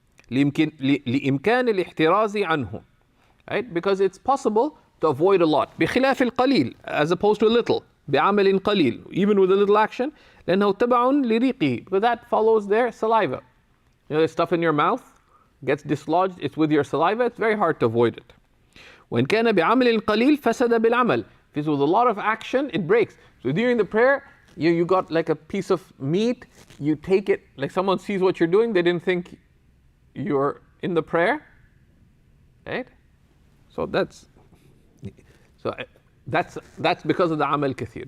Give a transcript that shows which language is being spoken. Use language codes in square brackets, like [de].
[ar] لإمكان الاحتراز عنه. Right? [en] Because it's possible to avoid a lot. [ar] بخلاف القليل, [en] as opposed to a little. [ar] بعمل قليل, [en] even with a little action. [ar] لأنه تبع لريقه, [en] because that follows their saliva. You know, there's stuff in your mouth, gets dislodged, it's with your saliva, it's very hard to avoid it. [ar] وإن كان بعمل قليل فسد بالعمل. [en] If it's with a lot of action, it breaks. So during the prayer, you got like a piece of meat, you take it, like someone sees what you're doing, they didn't think you're in the prayer, right? So that's because of the amal kathir.